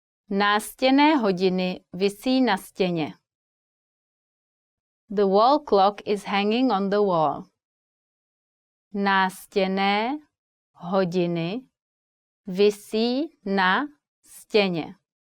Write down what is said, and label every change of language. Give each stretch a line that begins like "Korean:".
Czech: Nástěnné hodiny visí na stěně.
English: The wall clock is hanging on the wall.
Czech: Nástěnné hodiny visí na stěně.